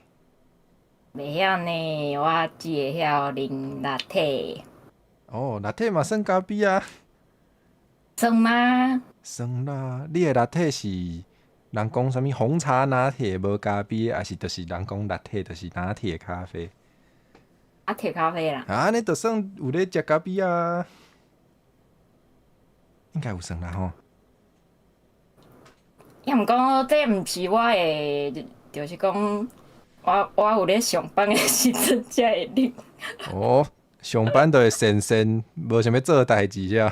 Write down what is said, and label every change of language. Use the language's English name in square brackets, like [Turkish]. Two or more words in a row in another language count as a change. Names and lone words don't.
[Min Nan Chinese] 袂晓呢，我只会晓啉拿铁。哦，拿铁嘛算咖啡啊。算吗？算啦，你的拿铁是人讲什么红茶拿铁无咖啡，还是就是人讲拿铁就是拿铁咖啡？啊，铁咖啡啦。啊，安尼就算有咧食咖啡啊，应该有算啦吼。也毋讲，这毋是我的，就是讲，我有咧上班的时阵才会啉。哦，上班就会闲，无想要做代志遮。